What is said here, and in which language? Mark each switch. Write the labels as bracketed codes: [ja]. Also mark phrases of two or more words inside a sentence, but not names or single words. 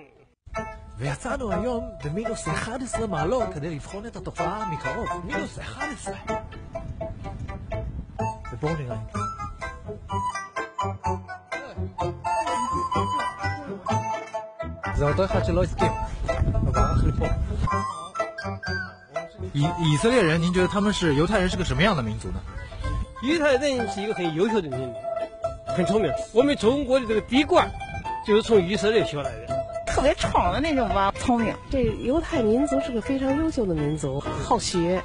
[he] ויצאנו היום במינוס 11 מעלות כדי לבחון את התופעה מקרוב. מינוס 11. ובואו נראה. זה אותו אחד שלא הסכים. הוא ברח לי פה. [zh] 以色列人，您觉得他们是犹太人是个什么样的民族呢？犹太人是一个很优秀的民族，很聪明。我们中国的这个地冠就是从以色列学来的，特别闯的那种吧，聪明。这犹太民族是个非常优秀的民族，好学。